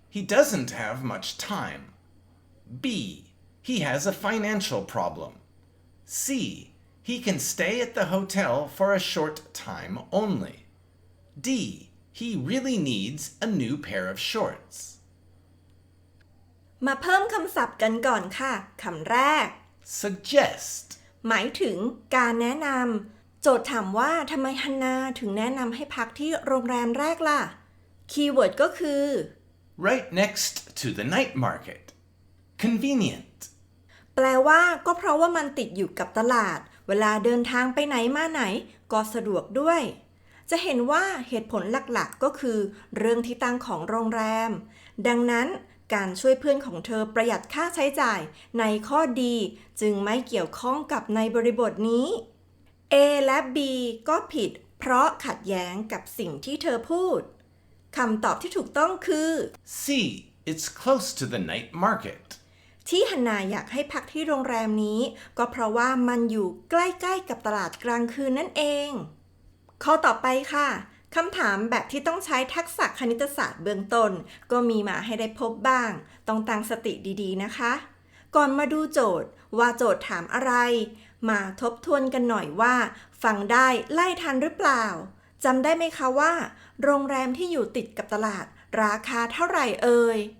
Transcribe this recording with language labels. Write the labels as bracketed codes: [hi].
[en] He doesn't have much time. B. He has a financial problem. C. He can stay at the hotel for a short time only. D. He really needs a new pair of shorts. [th] มาเพิ่มคำศัพท์กันก่อนค่ะคำแรก [en] Suggest. [th] หมายถึงการแนะนำโจทย์ถามว่าทำไมฮันนาถึงแนะนำให้พักที่โรงแรมแรกล่ะคีย์เวิร์ดก็คือ [en] Right next to the night market. Convenient. [th] แปลว่าก็เพราะว่ามันติดอยู่กับตลาดเวลาเดินทางไปไหนมาไหนก็สะดวกด้วย จะเห็นว่าเหตุผลหลักๆก็คือเรื่องที่ตั้งของโรงแรมดังนั้นการช่วยเพื่อนของเธอประหยัดค่าใช้จ่ายในข้อดีจึงไม่เกี่ยวข้องกับในบริบทนี้ A และ B ก็ผิดเพราะขัดแย้งกับสิ่งที่เธอพูดคำตอบที่ถูกต้องคือ [en] C. It's close to the night market. [th] ที่ฮันนาอยากให้พักที่โรงแรมนี้ก็เพราะว่ามันอยู่ใกล้ๆกับตลาดกลางคืนนั่นเองข้อต่อไปค่ะคำถามแบบที่ต้องใช้ทักษะคณิตศาสตร์เบื้องต้นก็มีมาให้ได้พบบ้างต้องตั้งสติดีๆนะคะก่อนมาดูโจทย์ว่าโจทย์ถามอะไรมาทบทวนกันหน่อยว่าฟังได้ไล่ทันหรือเปล่าจำได้ไหมคะว่าโรงแรมที่อยู่ติดกับตลาดราคาเท่าไหร่เอ่ย